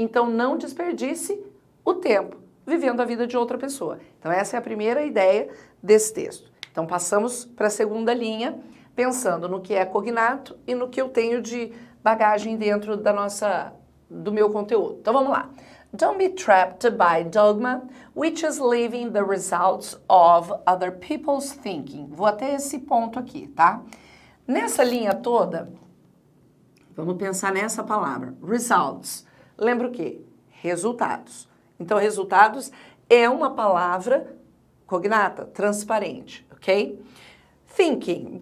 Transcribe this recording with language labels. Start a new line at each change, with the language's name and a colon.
Portuguese: Então, não desperdice o tempo vivendo a vida de outra pessoa. Então, essa é a primeira ideia desse texto. Então, passamos para a segunda linha, pensando no que é cognato e no que eu tenho de bagagem dentro do meu conteúdo. Então, vamos lá.
English: Don't be trapped by dogma, which is leaving the results of other people's thinking.
Portuguese: Vou até esse ponto aqui, tá? Nessa linha toda, vamos pensar nessa palavra, results. Lembra o quê? Resultados. Então, resultados é uma palavra cognata, transparente, ok? Thinking.